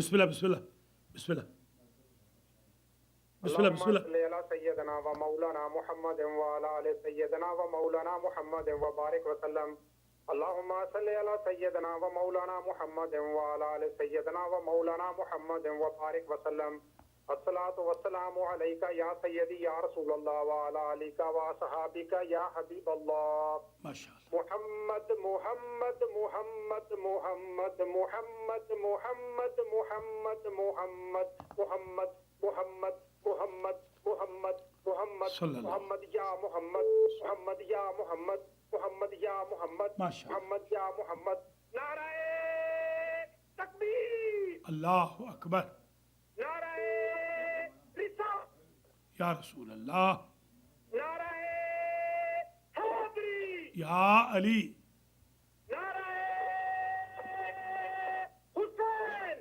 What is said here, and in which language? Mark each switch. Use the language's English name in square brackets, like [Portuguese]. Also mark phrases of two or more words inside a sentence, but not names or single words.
[Arabic] بسم اللہ بسم اللہ بسم اللہ بسم اللہ بسم اللہ صلی علی سیدنا و مولانا محمد و علی آل سیدنا و مولانا محمد و بارک وسلم اللہم صلی علی سیدنا و مولانا محمد و علی آل سیدنا و مولانا محمد و بارک وسلم الصلاة والسلام عليك يا سيدي يا رسول الله وعلى آلك وأصحابك يا حبيب الله. माशाअल्लाह। मुहम्मद मुहम्मद मुहम्मद मुहम्मद मुहम्मद मुहम्मद मुहम्मद मुहम्मद मुहम्मद मुहम्मद मुहम्मद मुहम्मद मुहम्मद सल्लल्लाहु محمد يا محمد محمد يا محمد محمد يا محمد मुहम्मद या मुहम्मद माशाअल्लाह। محمد يا محمد. [Urdu] نعرۂ تکبیر, [Arabic] الله أكبر, [Urdu] نعرۂ رسالت, [Arabic] يا رسول الله, [Urdu] نعرۂ حیدری, [Arabic] يا علي, [Urdu] نعرۂ حسین.